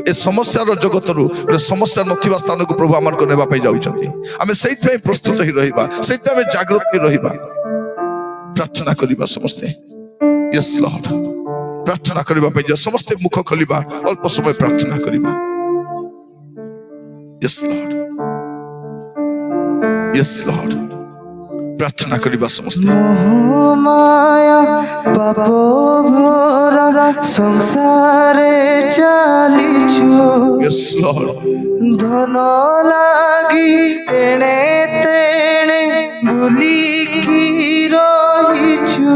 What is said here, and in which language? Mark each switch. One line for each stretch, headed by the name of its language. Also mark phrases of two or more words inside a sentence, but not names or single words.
Odia: ଏ ସମସ୍ୟାର ଜଗତରୁ ଗୋଟେ ସମସ୍ୟା ନଥିବା ସ୍ଥାନକୁ ପ୍ରଭୁ ଆମମାନଙ୍କୁ ନେବା ପାଇଁ ଯାଉଛନ୍ତି ଆମେ ସେଇଥିପାଇଁ ପ୍ରସ୍ତୁତ ହିଁ ରହିବା ସେଇଥିପାଇଁ ଆମେ ଜାଗ୍ରତ ହିଁ ରହିବା ପ୍ରାର୍ଥନା କରିବା ସମସ୍ତେ
English: Yes Lord
Odia: ପ୍ରାର୍ଥନା କରିବା ପାଇଁ ସମସ୍ତେ ମୁଖ ଖୋଲିବା ଅଳ୍ପ ସମୟ ପ୍ରାର୍ଥନା କରିବା
English: Yes Lord Yes Lord
Odia: ପ୍ରାର୍ଥନା କରିବା ସମସ୍ତ ମାୟା ପାପ ଭରା ସଂସାରେ ଚାଲିଛୁ
English: Yes Lord
Odia: ଧନ ଲାଗି ଏଣେ ତେଣେ ବୁଲିକି ରହିଛୁ